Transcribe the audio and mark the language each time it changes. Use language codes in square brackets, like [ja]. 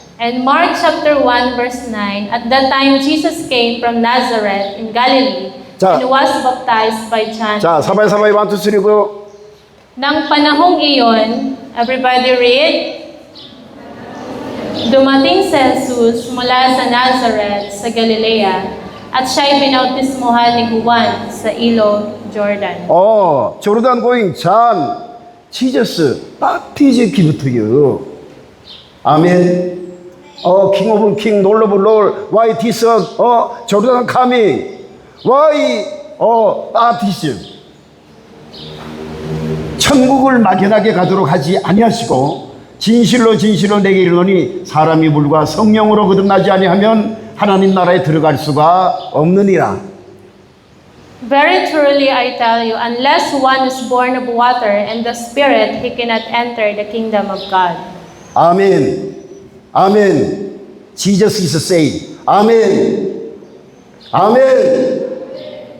[en] And Mark chapter 1 verse 9, at that time Jesus came from Nazareth in Galilee [ko] 자. [en] and was baptized by John. [ko] 자, 사바이 원투 쓰리고. [tl] Nang panahong iyon, [en] everybody read, [tl] dumating si Jesus mula sa Nazareth sa Galilea At siya'y binautismuhan ni Juan sa ilog Jordan. [en] Jordan going John, Jesus, baptize give to you. [ko] 아멘. [en] King of King, Lord of Lord, why this, Jordan coming? Why, baptism? [ko] 천국을 막연하게 가도록 하지 아니하시고 진실로 진실로 내게 이르노니 사람이 물과 성령으로 거듭나지 아니하면 하나님 나라에 들어갈 수가 없느니라. [en] Very truly I tell you, unless one is born of water and the Spirit, he cannot enter the kingdom of God. [ko] 아멘. 아멘. [en] Jesus is saying. [ko] 아멘. 아멘.